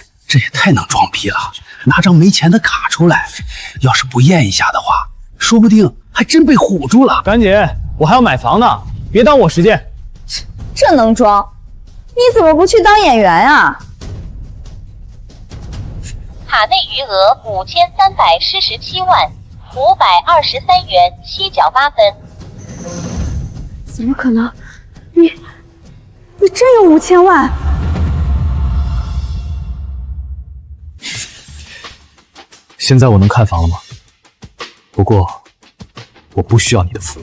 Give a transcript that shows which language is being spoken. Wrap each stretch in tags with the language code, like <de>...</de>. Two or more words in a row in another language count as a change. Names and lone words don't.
<zh>這也太能裝逼了，拿張沒錢的卡出來，要是不驗一下的話，說不定還真被唬住了。趕緊，我還要買房呢，別耽誤我時間。這能裝？你怎麼不去當演員啊？卡內餘額5377 萬523 元7角8分。怎麼可能？你真有5000萬？現在我能看房了嗎？不過我不需要你的服務。</zh>